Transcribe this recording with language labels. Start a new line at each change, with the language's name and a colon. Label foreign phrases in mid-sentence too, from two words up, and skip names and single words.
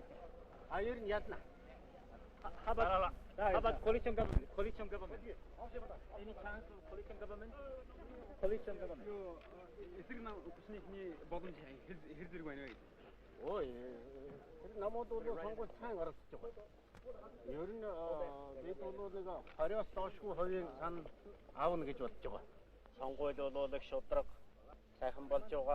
Mongolian: Ер нь ядна.
English: How about coalition government? Coalition government. Any chance of coalition government? Coalition government.
Mongolian: Эсрэг хүчний боломж хэр зэрэг байна вэ? Ой, тэр намууд бол сонгуульд сайн оролцож байгаа. Ер нь бид бол нэг 20-оос доошгүй хувийн санал аавна гэж бодож байгаа. Сонгуул бол их шудраг сайхан болж байгаа.